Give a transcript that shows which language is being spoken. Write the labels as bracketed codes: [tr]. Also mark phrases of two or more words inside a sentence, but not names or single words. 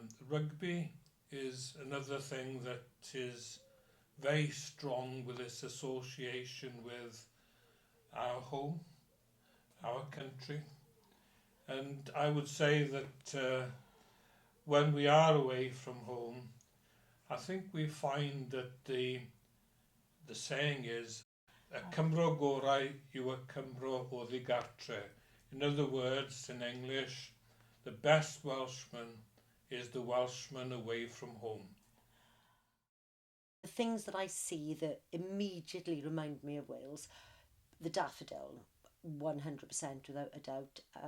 [en] Rugby is another thing that is very strong with its association with our home, our country. And I would say that when we are away from home, I think we find that the saying is, [cy] y Cymro gorau yw y Cymro oddi gartre. [en] In other words, in English, the best Welshman is the Welshman away from home. The things that I see that immediately remind me of Wales, the daffodil, 100% without a doubt.